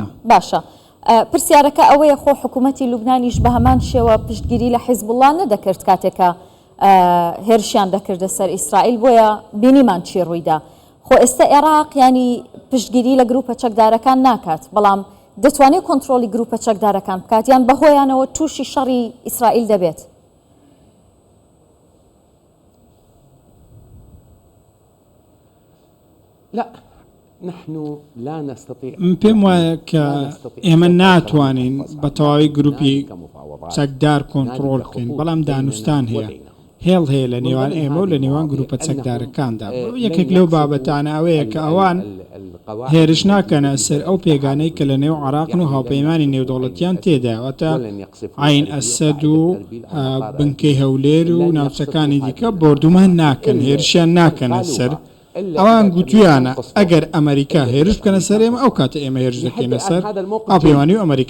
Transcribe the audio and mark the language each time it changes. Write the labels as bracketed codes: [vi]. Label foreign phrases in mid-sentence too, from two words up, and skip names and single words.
[ckb] باشە، پرسیارەکە ئەوەیە خۆ حکوومەتی لوبنانیش بە هەمان شێوە پشتگیری لە حیزبوڵڵا نەدەکرد کاتێکە هێرشیان دەکردە سەر ئیسرائیل، بۆیە بینیمان چی ڕوویدا. خۆ ئێستا عێراق ینی پشتگیری لە گروپە چەکدارەکان ناکات، بەڵام دەتوانێت کۆنتترۆلی گروپە چەکدارەکان بکات یان بەهۆیانەوە تووشی شەڕی ئیسرائیل دەبێت؟ [ar] لا نحن لا نستطيع. [ckb] پێم وایە کە ئێمە ناتوانین بە تەواوی گروپی چەکدار کۆنتترۆل بکەین، بەڵام دانوستان هەیە، هێڵ هەیە لە نێوان ئێمە و لە نێوان گروپە چەکدارەکاندا. یەکێک لەو بابەتانە ئەوەیە کە ئەوان هێرش ناکەنە سەر ئەو پێگانەی کە لە نێو عێراقن و هاوپەیمانی نێودەوڵەتیان تێداوەتە عین ئەسەد و بنکەی هەولێر و ناوچەکانی دیکە بردومان ناکەن، هێرشیان ناکەنە سەر ئەوان گوتویانە ئەگەر ئەمریکا هێرش بکەنە سەر ئێمە ئەو کاتە ئێمە هێرش دەکەینە سەر ئاپەیوانی و ئەمریکا.